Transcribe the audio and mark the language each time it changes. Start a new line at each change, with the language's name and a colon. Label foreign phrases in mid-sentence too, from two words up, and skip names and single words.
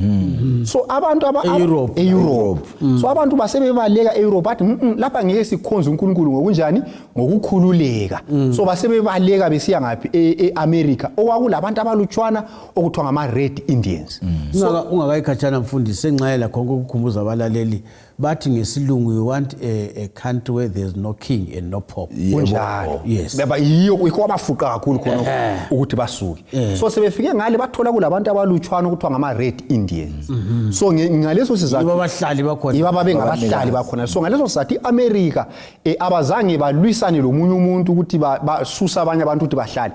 North Ndebele: so abantu eEurope so abantu basebebaleka eEurope bathi lapha ngeke sikhonze uNkulunkulu ngokunjani ngokukhululeka so basebebaleka besiya ngaphi eAmerica okwakulabantu abalutshwana okuthiwa ngama Red Indians. Ungakayikhatshana mfundisi enxayela konke ukukhumbuza abalaleli bathi ngesilungu
English: you want a country where there's no king and no pope.
North Ndebele: Kunjalo.
English: Yes.
North Ndebele: Baba yiyo ikwabafuqa kakhulu khona ukuthi basuke. So sebefike ngale bathola kulabantu abalutshwana ukuthiwa ngama Red Indians. So ngaleso sizathu abahlali bakhona. Yiba babengabahlali bakhona. So ngaleso sizathu iAmerica abazange balwisane lomunye umuntu ukuthi basusa abanye abantu ukuthi bahlale.